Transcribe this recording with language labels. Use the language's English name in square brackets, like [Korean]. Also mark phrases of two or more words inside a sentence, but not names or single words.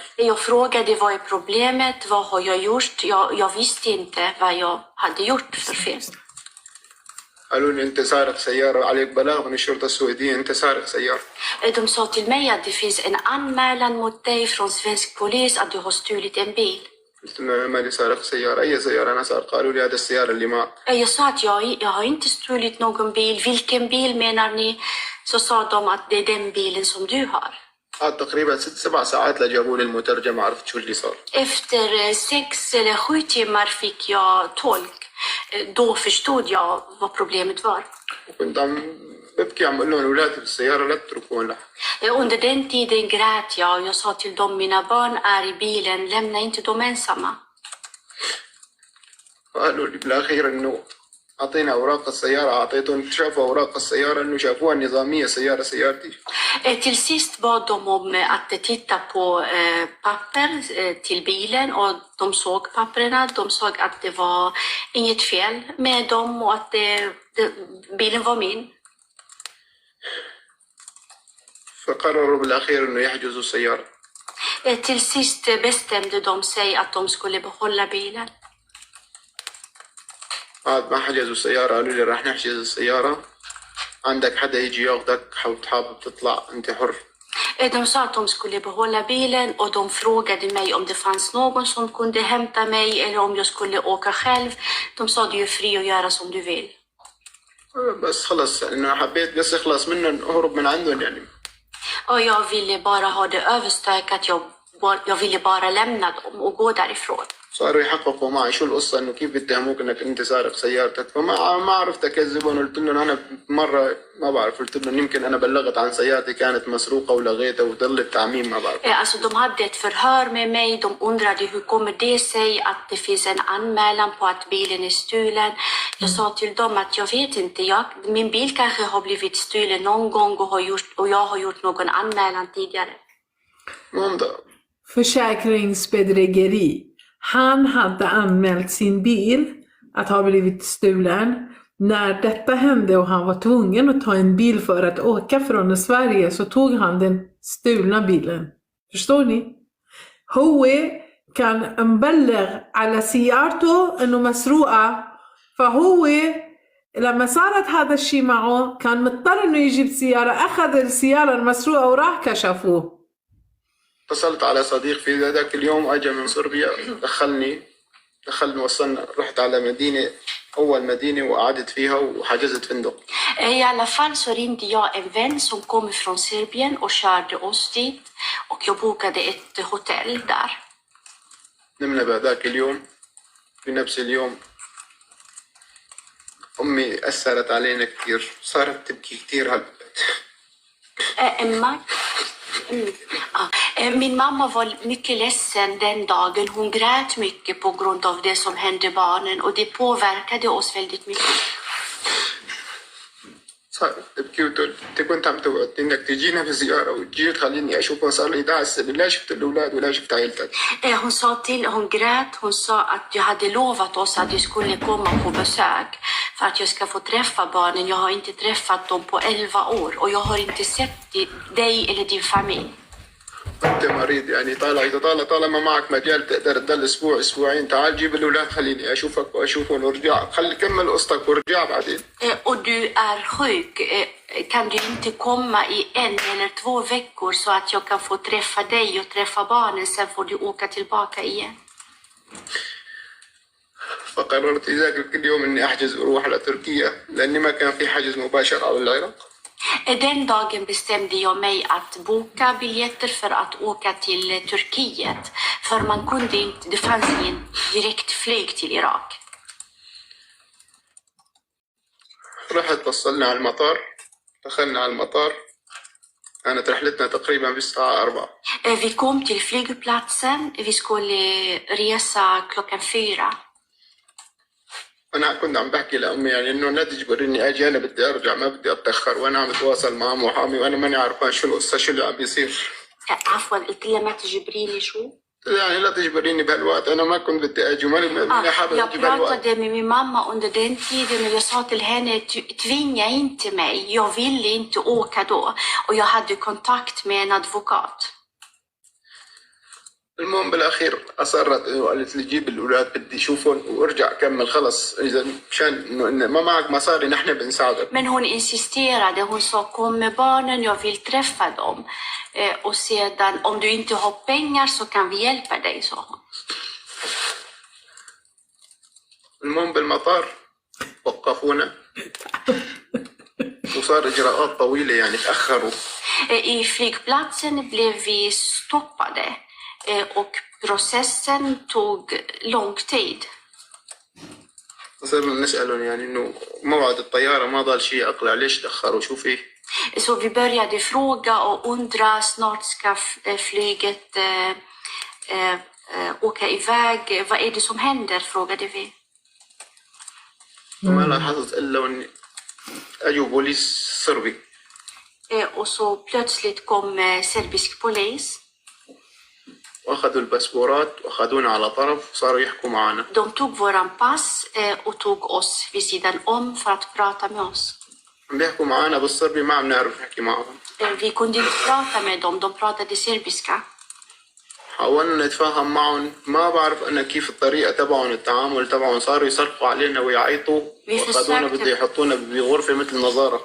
[Swedish] Jag frågade vad är problemet, vad har jag gjort? Jag visste inte vad jag hade gjort för fel. [Arabic] قالوا لي أنت سارق سيارة، عليك بلاغ من الشرطة السويدية، أنت سارق سيارة. [Swedish] De sa till mig att det finns en anmälan mot dig från svensk polis att du har stulit en bil. [Arabic] قلت لهم أنا مالي سارق سيارة، أي سيارة أنا سارق؟ قالوا لي هذا السيارة اللي معك. [Swedish] Jag sa att jag har inte stulit någon bil. Vilken bil menar ni? Så sa de att det är den bilen som du har. [Arabic] قعد تقريبا 6-7 ساعات لجابوا لي المترجم، عرفت شو اللي صار. [Swedish] Efter 6 eller 7 timmar fick jag tolk. Då förstod jag vad problemet var. [Arabic] وكنت عم ببكي عم بقول لهم أولادي بالسيارة لا تتركوهم لها. [Swedish] Under den tiden grät jag och jag sa till dem, mina barn är i bilen, lämna inte dem ensamma. [Arabic] قالوا لي بالأخير إنه أعطينا أوراق السيارة، أعطيتهم شافوا أوراق السيارة إنه شافوها نظامية سيارتي. [Swedish] Till sist bad de om att titta på papper till bilen och de såg papperna. De såg att det var inget fel med dem och att bilen var min. [Arabic] فقرروا بالأخير إنه يحجزوا السيارة. [Swedish] Till sist bestämde de sig att de skulle behålla bilen. [Arabic] بعد ما حجزوا السيارة قالوا لي راح نحجز السيارة، عندك حدا يجي ياخدك، حابب تطلع أنت حر. [Swedish] De sa att de skulle behålla bilen och de frågade mig om det fanns någon som kunde hämta mig eller om jag skulle åka själv. De sa du är fri att göra som du vill. [Arabic] بس خلص إنه حبيت بس أخلص منهم أهرب من عندهم يعني. [Swedish] Och jag ville bara ha det överstökat. Jag ville bara lämna dem och gå därifrån. [Arabic] صاروا يحققوا معي شو القصة، إنه كيف بيتهموك إنك أنت سارق سيارتك. فما عرفت أكذبهم. قلت لهم أنا مرة ما بعرف، قلت لهم يمكن أنا بلغت عن سيارتي كانت مسروقة ولغيتها وضل التعميم ما بعرف. [Swedish] Alltså de hade ett förhör med mig. De undrade hur kommer det sig att det finns en anmälan på att bilen är stulen. Jag sa till dem att jag vet inte. Min bil kanske har blivit stulen någon gång och jag har gjort någon anmälan tidigare. Försäkringsbedrägeri. Han hade anmält sin bil att ha blivit stulen. När detta hände och han var tvungen att ta en bil för att åka från Sverige så tog han den stulna bilen. Förstår ni? [Arabic] هو كان مبلغ على سيارته انه مسروقة، فهو لما صارت هذا الشيء معه كان مضطر انه يجيب سيارة، اخذ السيارة المسروقة وراح كشفوه. اتصلت على صديق في ذاك اليوم اجى من صربيا، دخلني وصلنا، رحت على مدينة، أول مدينة وقعدت فيها وحجزت فندق. [Swedish] I alla fall så ringde jag en vän som kom från Serbien och körde oss dit och jag bokade ett hotell där. [Arabic] نمنا بهذاك اليوم. في نفس اليوم أمي أثرت علينا كثير، صارت تبكي كثير هالبلد. [Swedish] Min mamma var mycket ledsen den dagen. Hon grät mycket på grund av det som hände barnen och det påverkade oss väldigt mycket. [Arabic] صارت تبكي وتقول انت كنت عم توعدني انك تجينا بزياره وتجي تخليني اشوفهم، صار لي 11 سنه لا شفت الاولاد ولا شفت عيلتك. [Swedish] Hon sa till, hon grät, hon sa att du hade lovat oss att du skulle komma på besök för att jag ska få träffa barnen. Jag har inte träffat dem på 11 år och jag har inte sett dig eller din familj. [Arabic] انت مريض يعني طالما معك مجال تقدر تضل اسبوع اسبوعين، تعال جيب الاولاد خليني اشوفك واشوفهم وارجع، خلي كمل قصتك وارجع بعدين. [Swedish] Och du är sjuk. Kan du inte komma i 1 eller 2 veckor så att jag kan få träffa dig och träffa barnen, sen får du åka tillbaka igen. [Arabic] فقررت ذاك اليوم اني احجز واروح على تركيا لاني ما كان في حجز مباشر على العراق. [Swedish] Den dagen bestämde jag mig att boka biljetter för att åka till Turkiet. För man kunde inte, det fanns ingen direkt flyg till Irak. [Arabic] رحت وصلنا على المطار، دخلنا على المطار، كانت رحلتنا تقريبا بالساعة 4. [Swedish] Vi kom till flygplatsen, vi skulle resa klockan 4. [Arabic] أنا كنت عم بحكي لأمي يعني إنه لا تجبرني أجي، أنا بدي أرجع ما بدي أتأخر، وأنا عم بتواصل مع محامي وأنا ماني عارفان شو القصة شو اللي عم بيصير. عفوا قلت لها ما تجبريني شو؟ يعني لا تجبريني بهالوقت، أنا ما كنت بدي أجي وماني حابب [Swedish] Jag [Arabic] أجي بهالوقت. [Swedish] pratade med min mamma under den tiden och jag sa till henne, tvinga inte mig, jag ville inte åka då. Och jag hade kontakt med en advokat. [Arabic] المهم بالاخير اصرت وقالت لي جيب الاولاد بدي اشوفهم وارجع كمل خلص، اذا مشان انه ما معك مصاري نحن بنساعدك. [Swedish] Men hon insisterade, hon sa kom med barnen, jag vill träffa dem. Och sedan om du inte har pengar så kan vi hjälpa dig, sa hon. [Arabic] المهم بالمطار وقفونا وصار اجراءات طويله يعني تاخروا. [Swedish] I flygplatsen blev vi stoppade. Och processen tog lång tid. [Arabic] صرنا نسألهم يعني إنه موعد الطيارة ما ضل شيء أقلع، ليش تأخروا شو في؟ [Swedish] Så vi började fråga och undra, snart ska flyget åka iväg. Vad är det som händer, frågade vi. [Arabic] وما لاحظت إلا إن أجوا بوليس صربي. [Swedish] Och så plötsligt kom serbisk polis. [Arabic] واخذوا الباسبورات واخذونا على طرف وصاروا يحكوا معنا. [Swedish] De tog våran pass och tog oss vid sidan om för att prata med oss. [Arabic] عم بيحكوا معنا بالصربي ما عم نعرف نحكي معهم. [Swedish] Vi kunde inte prata med dem, de pratade serbiska. [Arabic] حاولنا نتفاهم معهم، ما بعرف أنا كيف الطريقة تبعهم التعامل تبعهم، صاروا يصرخوا علينا ويعيطوا واخذونا بده يحطونا بغرفة مثل نظارة.